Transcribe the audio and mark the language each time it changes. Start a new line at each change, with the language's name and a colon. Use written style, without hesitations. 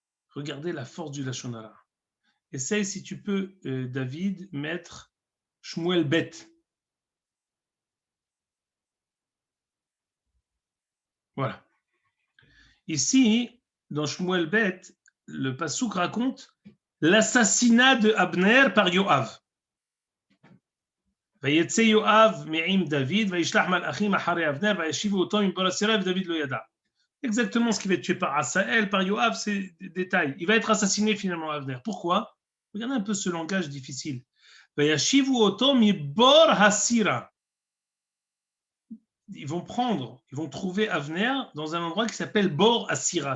French: Regardez la force du Lashon Hara. Essaye, si tu peux, David, mettre Shmuel Bet. Voilà. Ici, dans Shmuel Bet, le Passouk raconte l'assassinat de Abner par Yoav.
Hebrew: ויצא יואב מעם דוד, וישלח מלאכים אחרי אבנר, וישיבו אותו מבור הסירה, ודוד לא ידע.
French: Exactement ce qui va être tué par Asaël, par Yoav, c'est des détails. Il va être assassiné finalement Avner. Pourquoi? Regardez un peu ce langage difficile.
Hebrew: Vayashivu oto mibor hasira.
French: Ils vont trouver Avner dans un endroit qui s'appelle Bor Asira.